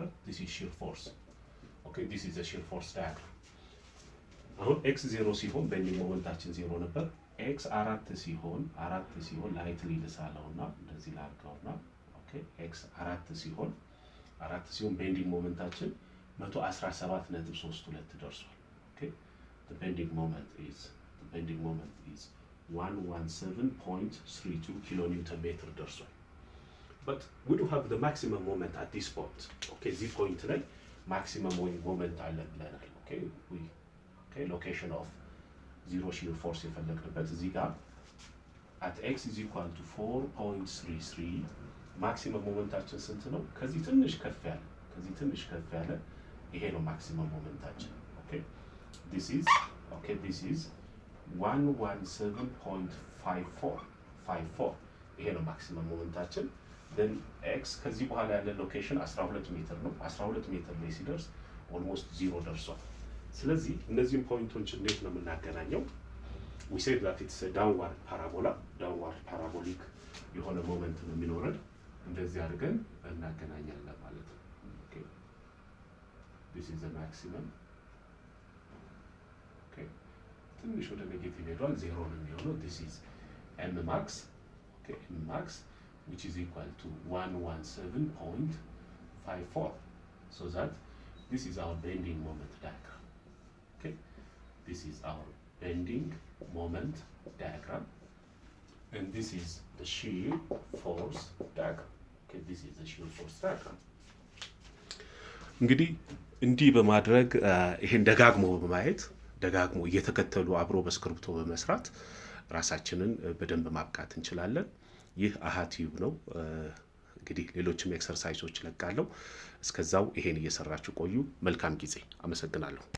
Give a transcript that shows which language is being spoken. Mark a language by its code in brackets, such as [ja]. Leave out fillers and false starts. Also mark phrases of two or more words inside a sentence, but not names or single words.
[en] this is shear force. Okay, this is the shear force diagram. [am] አሁን x 0 ሲሆን ቤንዲንግ ሞመንታችን 0 ነበር። x 4 ሲሆን ላይትሊ ልሳለውና እንደዚህ ላድርገውና ኦኬ x 4 ሲሆን ቤንዲንግ ሞመንታችን 117.32 ደርሷል። ኦኬ [en] the bending moment is 117.32 kilonewton meter [am] ደርሷል። [en] but we do have the maximum moment at this point. okay this point ላይ maximum moment [am] አለ ብለናል። [en] okay location of zero shear force [am] የፈለግንበት እዚህ ጋር [en] at x is equal to 4.33 maximum [am] ሞመንታችን ስንት ነው? ከዚህ ትንሽ ከፍ ያለ ይሄ ነው maximum ሞመንታችን። [en] okay this is 117.54 [am] ይሄ ነው maximum ሞመንታችን። then x ከዚህ በኋላ ያለ ሎኬሽን 12 ሜትር ነው። 12 ሜትር ላይ ሲደርስ ኦልሞስት 0 ደርሷል። ስለዚህ እነዚህን ፖይንቶች እንዴት ነው የምናገናኘው? [en] we said that it's a downward parabolic [am] የሆነ ሞመንት ነው የሚኖረን። እንደዚህ አድርገን እናገናኛለን ማለት ነው። [en] okay this is the maximum. [am] okay ትንሽ ወደ ኔጌቲቭ ሄዷል፣ 0 ነው የሚሆነው። [en] this is m max. okay m max which is equal to 117.54. so that this is our bending moment diagram. okay this is our bending moment diagram and this is the shear force diagram. okay this is the shear force diagram. [am] እንግዲህ እንዲህ በማድረግ ይሄን ደጋግሞ በማየት ደጋግሞ እየተከተሉ አብሮ በስክሪፕቶ በመስራት ራሳችንን በደንብ ማብቃት እንችላለን። ይህ አሃቲዩብ ነው። እንግዲህ ሌሎችም ኤክሰርሳይዞች ለቃለሁ። እስከዛው ይሄን እየሰራችሁ ቆዩ። መልካም ጊዜ። አመሰግናለሁ።